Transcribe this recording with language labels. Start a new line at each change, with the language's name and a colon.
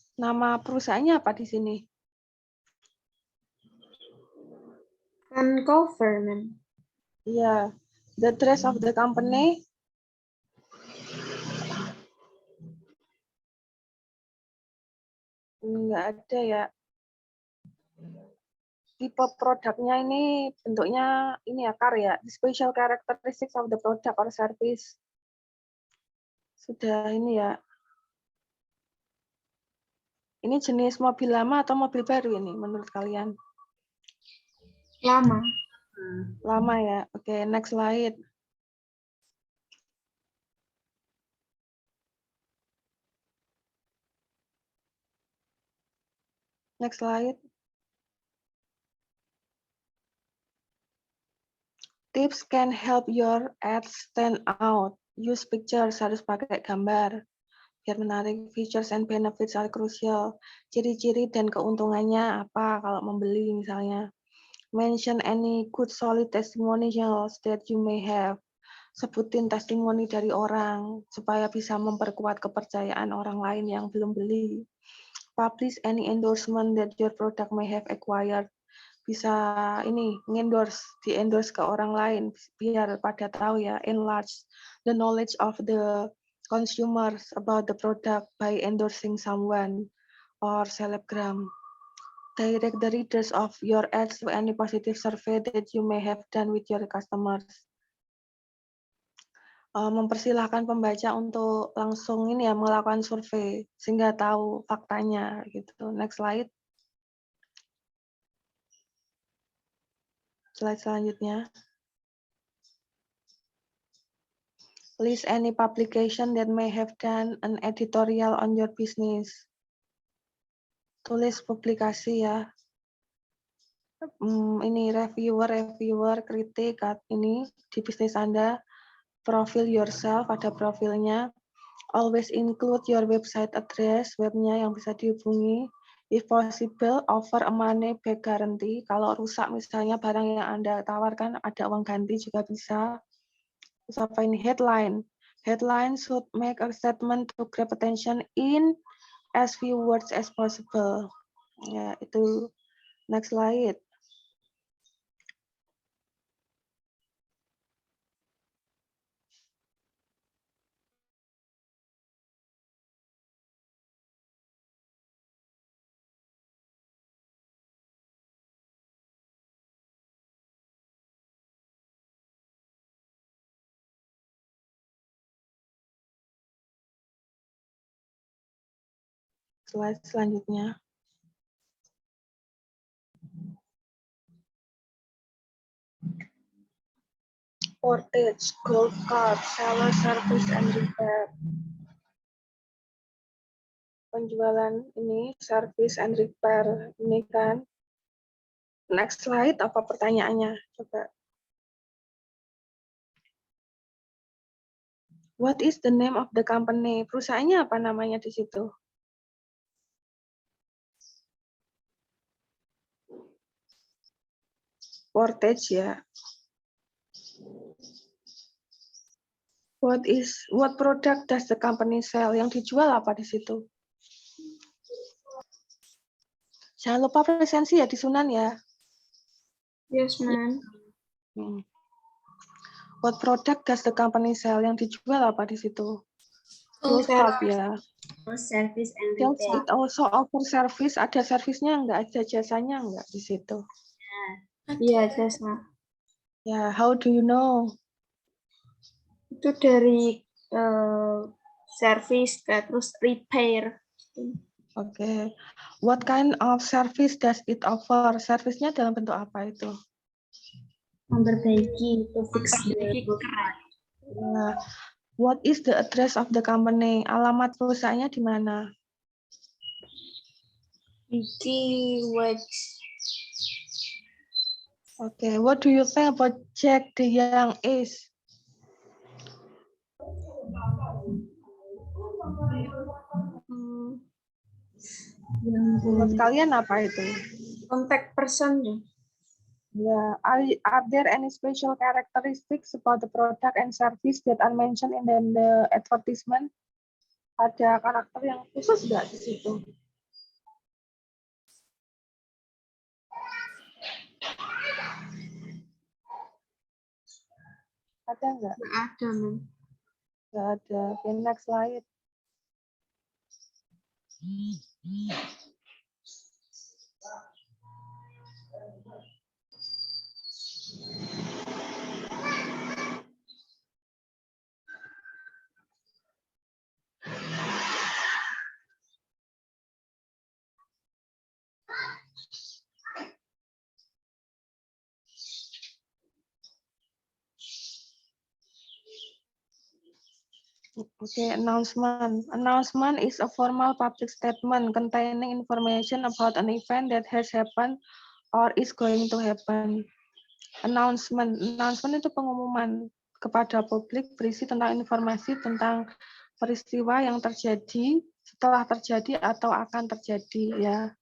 Indonesian: Nama perusahaannya apa di sini?
English: Uncover, ma'am. Iya, the address of the company.
Indonesian: Enggak ada ya. Tipe produknya ini bentuknya ini ya karya.
English: The special characteristics of the product or service.
Indonesian: Sudah ini ya. Ini jenis mobil lama atau mobil baru ini menurut kalian? Lama. Lama ya. Oke,
English: next slide. Next slide. Tips can help your ads stand out. Use pictures,
Indonesian: harus pakai gambar. Biar menarik,
English: features and benefits are crucial.
Indonesian: Ciri-ciri dan keuntungannya apa kalau membeli misalnya.
English: Mention any good solid testimonials that you may have.
Indonesian: Sebutin testimoni dari orang supaya bisa memperkuat kepercayaan orang lain yang belum beli.
English: Publish any endorsement that your product may have acquired.
Indonesian: Bisa ini di-endorse ke orang lain biar pada tahu ya,
English: enlarge the knowledge of the consumers about the product by endorsing someone or selebgram. Direct the readers of your ads to any positive survey that you may have done with your customers.
Indonesian: Mempersilahkan pembaca untuk langsung ini ya melakukan survei sehingga tahu faktanya gitu.
English: Next slide.
Indonesian: Slide selanjutnya.
English: List any publication that may have done an editorial on your business.
Indonesian: Tulis publikasi ya. Ini reviewer, kritik ini di bisnis Anda. Profil yourself, ada profilnya.
English: Always include your website address,
Indonesian: webnya yang bisa dihubungi.
English: If possible, offer a money back guarantee.
Indonesian: Kalau rusak misalnya barang yang Anda tawarkan, ada uang ganti juga bisa. Terus apa ini? Headline.
English: Headline should make a statement to grab attention in as few words as possible. Ya, itu. Next slide.
Indonesian: Slide selanjutnya.
English: Portage, golf cart, seller service and repair.
Indonesian: Penjualan ini service and repair ini kan.
English: Next slide,
Indonesian: apa pertanyaannya? Coba.
English: What is the name of the company?
Indonesian: Perusahaannya apa namanya di situ? Portage ya.
English: What product does the company sell?
Indonesian: Yang dijual apa di situ? Jangan lupa presensi ya di Sunan ya.
English: Yes, ma'am. What product does the company sell?
Indonesian: Yang dijual apa di situ?
English: Full Service.
Indonesian: stop ya.
English: Service and Does repair. it also offer service?
Indonesian: Ada servisnya enggak? Ada jasanya enggak di situ? Iya, jasa.
English: Ya, how do you know?
Indonesian: Itu dari service terus repair. Oke.
English: What kind of service does it offer?
Indonesian: Servisnya dalam bentuk apa itu? Memperbaiki
English: to fix Nah, what is the address of the company?
Indonesian: Alamat perusahaannya di mana?
English: Vicky Wax. Oke, what do you think about Jack the Young Ace?
Indonesian: Menurut kalian apa itu?
English: Contact person ya. Yeah. Are there any special characteristics about the product and service that are mentioned in the advertisement?
Indonesian: Ada karakter yang khusus nggak di situ? Ada nggak? Nggak ada, Ma'am. Nggak ada.
English: Okay, next slide. Okay, announcement. Announcement is a formal public statement containing information about an event that has happened or is going to happen. Announcement.
Indonesian: Announcement itu pengumuman kepada publik berisi tentang informasi tentang peristiwa yang terjadi, setelah terjadi atau akan terjadi ya.